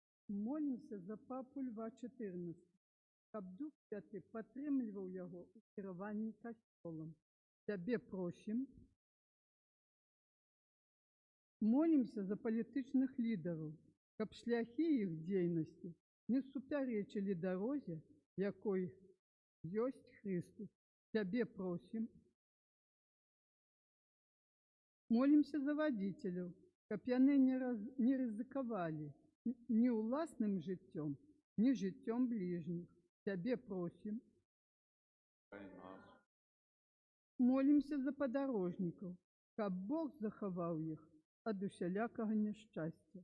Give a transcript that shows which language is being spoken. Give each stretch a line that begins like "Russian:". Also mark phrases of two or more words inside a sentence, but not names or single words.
Ukrainian: Молімся за папу Льва XIV, каб Дух Святий підтримував його у керуванні костьолом. Тебе просим. Молімся за політичних лідерів, каб шляхи їх діяльності не суперечили дорозі, якою єсть Христос. Тебе просим. Молимся за водителів,
Belarusian: каб яны
Ukrainian: не ризикували ні власним життям, ні життям ближніх. Тебе просим. Молимся за подорожників, каб Бог заховав їх
Belarusian: ад усялякого
Ukrainian: нещастя.